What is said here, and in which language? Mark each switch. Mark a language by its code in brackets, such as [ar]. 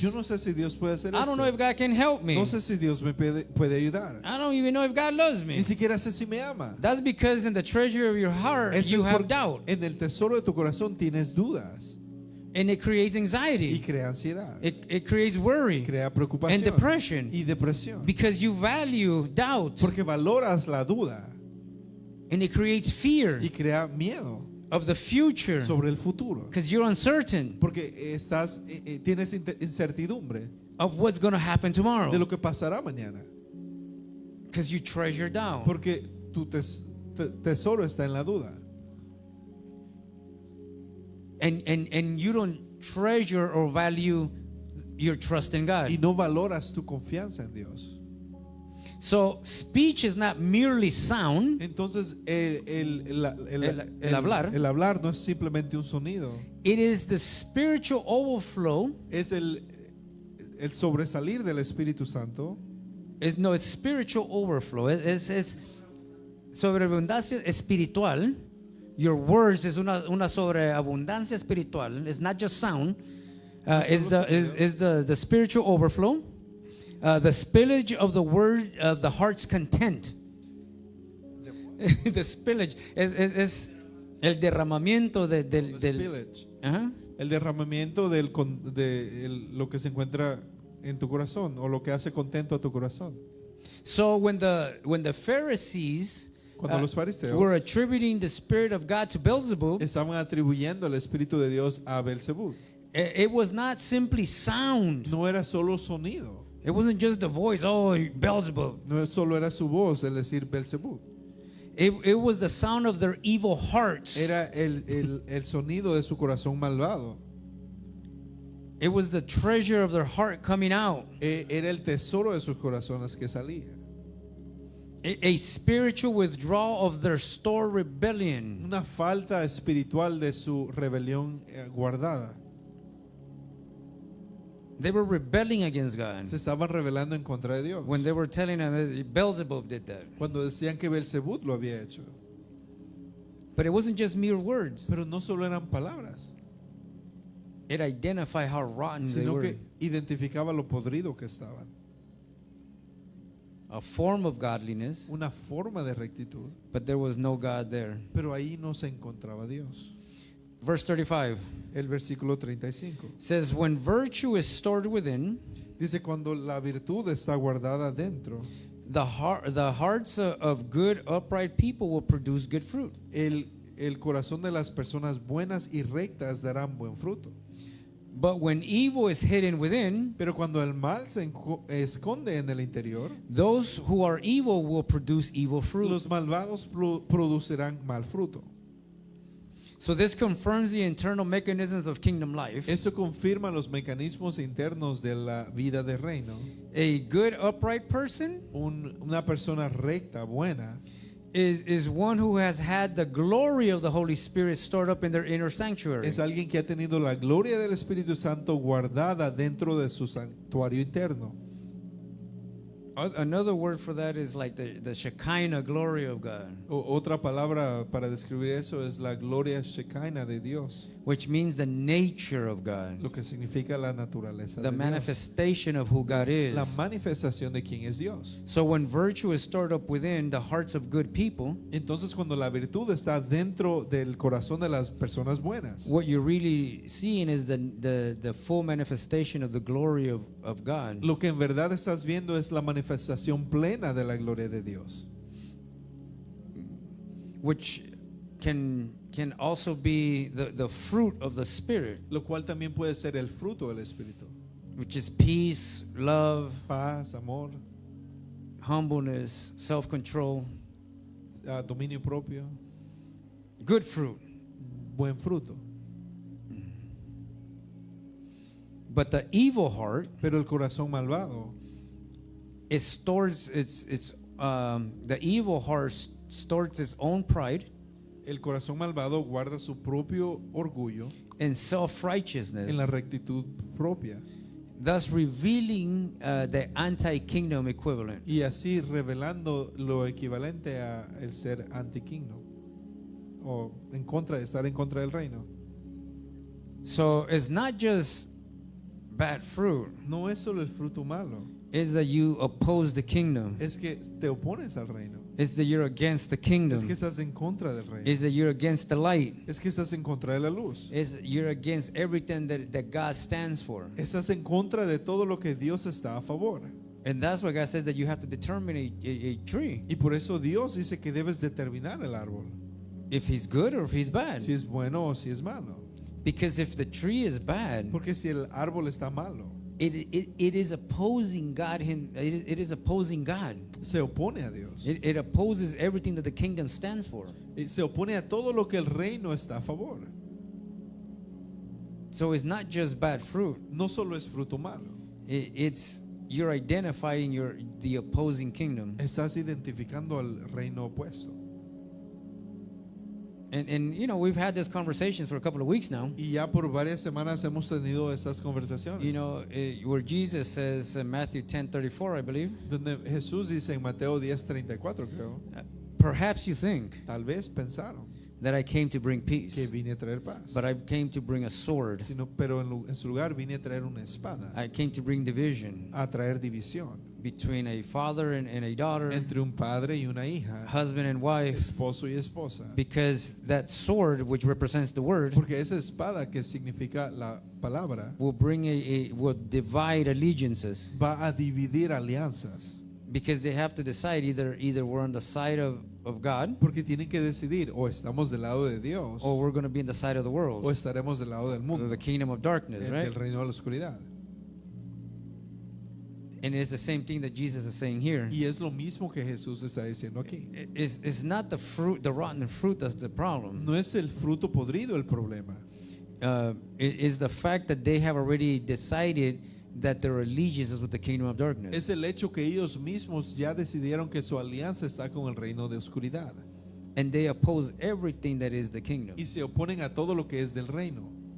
[es] Yo no sé si Dios puede hacer [en] I don't know [es] eso. [en] if God can help me. [es] No sé si Dios me puede ayudar. [en] I don't even know if God loves me. [es] Ni siquiera sé si me ama. [en] That's because in the treasure of your heart [es] Eso [en] you [es] es [en] have [es] porque [en] doubt, [es] en el tesoro de tu corazón tienes dudas [en] and it creates [es] y [en] anxiety. [es] crea ansiedad, [en] It creates worry [es] crea [en] and [es] preocupación [en] depression [es] y depresión. [en] because you value doubt, [es] Porque valoras la duda [en] and it creates fear [es] y crea miedo [en] of the future [es] sobre el futuro. [en] because you're uncertain [es] Porque tienes incertidumbre [en] of what's going to happen [es] de [en] tomorrow [es] lo que pasará mañana. [en] because you treasure doubt. [es] Porque tu tesoro está en la duda. [en] And you don't treasure or value your trust in God. [es] Y no valoras tu confianza en Dios. [en] So speech is not merely sound. [es] Entonces El hablar. el hablar no es simplemente un sonido, [en] It is the spiritual overflow. [es] es el sobresalir del Espíritu Santo. [en] It's spiritual overflow. [es] Es sobreabundancia espiritual. [en] Your words is [es] una sobreabundancia espiritual. [en] It's not just sound. It's the spiritual overflow. The spillage of the word of the heart's content. The spillage [es] es el derramamiento del [en] Spillage. Ajá. [es] El derramamiento de lo que se encuentra en tu corazón o lo que hace contento a tu corazón. [en] So when the Pharisees [es] Cuando los fariseos [en] were attributing the Spirit of God to Beelzebub, [es] estaban atribuyendo el Espíritu de Dios a Belzebú. [en] it was not simply sound. [es] No era solo sonido, [en] It wasn't just the voice, oh, Beelzebub. [es] no solo era su voz el decir Belzebú. [en] It was the sound of their evil hearts. [es] Era el sonido de su corazón malvado. [en] It was the treasure of their heart coming out. [es] Era el tesoro de sus corazones que salía. [en] A spiritual withdrawal of their stored rebellion. [es] Una falta espiritual de su rebelión guardada. [en] They were rebelling against God. [es] Se estaban rebelando en contra de Dios. [en] When they were telling them Beelzebub did that. [es] Cuando decían que Belzebú lo había hecho. [en] But it wasn't just mere words. [es] Pero no solo eran palabras, [en] It identified how rotten they [es] sino [en] were. [es] que identificaba lo podrido que estaban. [en] A form of godliness, [es] Una forma de rectitud, [en] but there was no God there. [es] pero ahí no se encontraba Dios. [en] Verse 35 [es] El versículo 35 [en] says, when virtue is stored within, [es] dice: cuando la virtud está guardada dentro, [en] the hearts of good, upright people will produce good fruit. [es] el corazón de las personas buenas y rectas darán buen fruto. [en] But when evil is hidden within, [es] Pero cuando el mal se esconde en el interior, [en] those who are evil will produce evil fruit. [es] los malvados producirán mal fruto. [en] So this confirms the internal mechanisms of kingdom life. [es] Eso confirma los mecanismos internos de la vida de reino. [en] A good, upright person [es] Una persona recta, buena, [en] is one who has had the glory of the Holy Spirit stored up in their inner sanctuary. [es] es alguien que ha tenido la gloria del Espíritu Santo guardada dentro de su santuario interno. [en] Another word for that is like the Shekinah glory of God, [es] Otra palabra para describir eso es la gloria Shekinah de Dios, [en] which means the nature of God, [es] lo que significa la naturaleza [en] the [es] de Dios, [en] manifestation of who God is. [es] la manifestación de quién es Dios. [en] So when virtue is stored up within the hearts of good people, [es] Entonces, cuando la virtud está dentro del corazón de las personas buenas, [en] what you're really seeing is the full manifestation of the glory of God. [es] lo que en verdad estás viendo es la manifestación plena de la gloria de Dios, [en] Which can also be the fruit of the Spirit, [es] lo cual también puede ser el fruto del Espíritu: [en] which is peace, love, [es] paz, amor, [en] humbleness, self-control, [es] dominio propio, [en] good fruit. [es] buen fruto. [en] But the evil heart, [es] Pero el corazón malvado, [en] it stores the evil heart stores its own pride [es] el corazón malvado guarda su propio orgullo [en] and self-righteousness, [es] en la rectitud propia, [en] thus revealing the anti-kingdom equivalent. [es] y así revelando lo equivalente a el ser antiquino o estar en contra del reino. [en] So it's not just bad fruit, [es] No es solo el fruto malo, [en] it's that you oppose the kingdom. [es] es que te opones al reino, [en] It's that you're against the [es] es [en] kingdom. [es] que estás en contra del reino, [en] It's that you're against the light. [es] es que estás en contra de la luz, [en] It's you're against everything that God stands for. [es] estás en contra de todo lo que Dios está a favor. [en] And that's why God says that you have to determine a tree, [es] Y por eso Dios dice que debes determinar el árbol, [en] if he's good or if he's bad. [es] si es bueno o si es malo. [en] Because if the tree is bad, [es] Porque si el árbol está malo, [en] it is opposing God. It is opposing God. [es] se opone a Dios. [en] It opposes everything that the kingdom stands for. [es] Y se opone a todo lo que el reino está a favor. [en] So it's not just bad fruit. [es] No solo es fruto malo, [en] It's you're identifying the opposing kingdom. [es] estás identificando al reino opuesto. [en] And you know, we've had this conversation for a couple of weeks now. [es] Y ya por varias semanas hemos tenido estas conversaciones. [en] You know, where Jesus says in Matthew 10:34, I believe, [es] Donde Jesús dice en Mateo 10:34, creo, [en] perhaps you think [es] tal vez pensaron [en] that I came to bring peace, [es] que vine a traer paz. [en] but I came to bring a sword. [es] Pero en su lugar vine a traer una espada, [en] I came to bring division [es] a traer división [en] between a father and a daughter, [es] entre un padre y una hija, [en] husband and wife, [es] esposo y esposa. [en] because that sword, which represents the word, [es] Porque esa espada que significa la palabra [en] will bring will divide allegiances. [es] va a dividir alianzas. [en] Because they have to decide either we're on the side of God [es] Porque tienen que decidir, o estamos del lado de Dios, [en] or we're going to be in the side of the world, [es] o estaremos del lado del [en] of [es] mundo, [en] the kingdom of darkness, right? [es] del reino de la oscuridad. [en] And it's the same thing that Jesus is saying here. [es] Y es lo mismo que Jesús está diciendo aquí. [en] It's not the fruit, the rotten fruit that's the problem. [es] No es el fruto podrido el problema. [en] It is the fact that they have already decided that their allegiance is with the kingdom of darkness. [es] Es el hecho que ellos mismos ya decidieron que su alianza está con el reino de oscuridad. [en] And they oppose everything that is the kingdom. [es] Y se oponen a todo lo que es del reino.